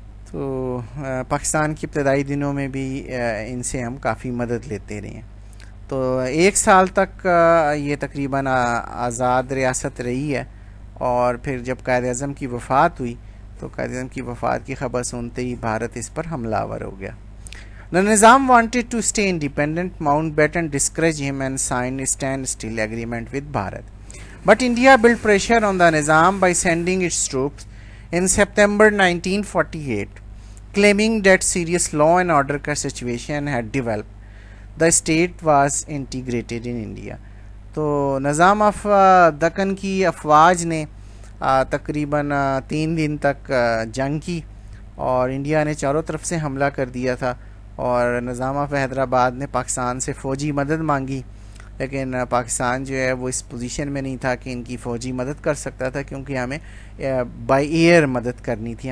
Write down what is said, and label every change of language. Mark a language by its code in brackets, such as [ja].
[ur] تو پاکستان کے ابتدائی دنوں میں بھی ان سے ہم کافی مدد لیتے رہے ہیں. تو 1 سال تک یہ تقریباً آزاد ریاست رہی ہے، اور پھر جب قائد اعظم کی وفات ہوئی تو قائد اعظم کی وفات کی خبر سنتے ہی بھارت اس پر حملہ آور ہو گیا. [en] The Nizam wanted to stay independent. Mountbatten discouraged him and signed a standstill agreement with Bharat. But India built pressure on the Nizam by sending its troops in September 1948, claiming that serious law and order situation had developed. The state was integrated in India. [ur] تو نظام of Deccan کی افواج نے تقریباً 3 دن تک جنگ کی اور انڈیا نے چاروں طرف سے حملہ کر دیا تھا، اور نظام آف حیدرآباد نے پاکستان سے فوجی مدد مانگی. لیکن پاکستان جو ہے وہ اس پوزیشن میں نہیں تھا کہ ان کی فوجی مدد کر سکتا تھا، کیونکہ ہمیں بائی ایئر مدد کرنی تھی.